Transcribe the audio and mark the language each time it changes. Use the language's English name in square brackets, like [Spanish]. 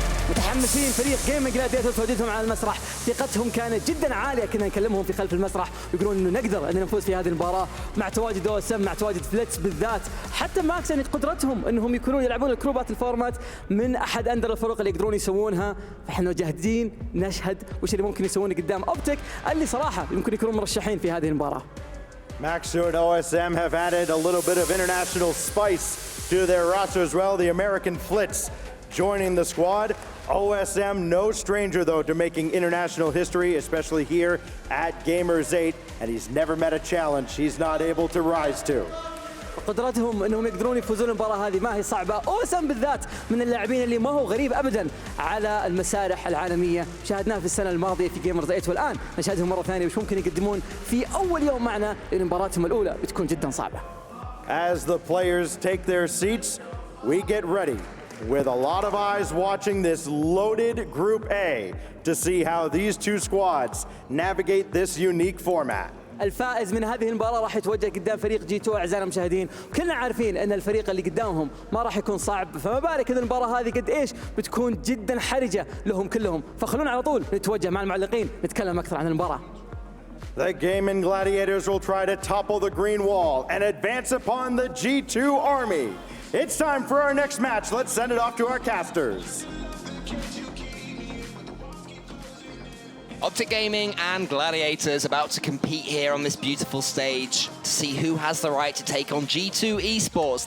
[Arabic] متحمسين فريق Gaimin Gladiators تواجدهم على المسرح، ثقتهم كانت جدا عاليه، كنا نكلمهم في خلف المسرح ويقولون انه نقدر ان نفوز في هذه المباراه مع تواجد OSM مع تواجد فليتس بالذات، حتى ماكس يعني قدرتهم انهم يكونون يلعبون الكروبات الفورمات من احد اندر الفرق اللي يقدرون يسوونها، فاحنا جاهزين نشهد وش اللي ممكن يسوونه قدام اوبتيك اللي صراحه يمكن يكونون مرشحين في هذه المباراه. [English] Maxu and OSM have added a little bit of international spice to their roster as well. The American Flitz joining the squad. OSM, no stranger though to making international history, especially here at Gamers8, and he's never met a challenge he's not able to rise to. [Arabic] قدرتهم انهم يقدرون يفوزون المباراه هذه ما هي صعبه، اوسم بالذات من اللاعبين اللي ما هو غريب ابدا على المسارح العالميه، شاهدناه في السنه الماضيه في جيمرز 8 والان نشاهدهم مره ثانيه وش ممكن يقدمون في اول يوم معنا، لان مباراتهم الاولى بتكون جدا صعبه. [English] As the players take their seats, we get ready with a lot of eyes watching this loaded Group A to see how these two squads navigate this unique format. [Arabic] الفائز من هذه المباراة راح يتوجه قدام فريق G2 أعزائنا المشاهدين، كلنا عارفين أن الفريق اللي قدامهم ما راح يكون صعب، فما بالك إذا المباراة هذه قد إيش بتكون جدا حرجة لهم كلهم، فخلونا على طول نتوجه مع المعلقين نتكلم أكثر عن المباراة. [English] The Gaimin Gladiators will try to topple the green wall and advance upon the G2 army. It's time for our next match. Let's send it off to our casters. OpTic Gaming and Gladiators about to compete here on this beautiful stage to see who has the right to take on G2 Esports.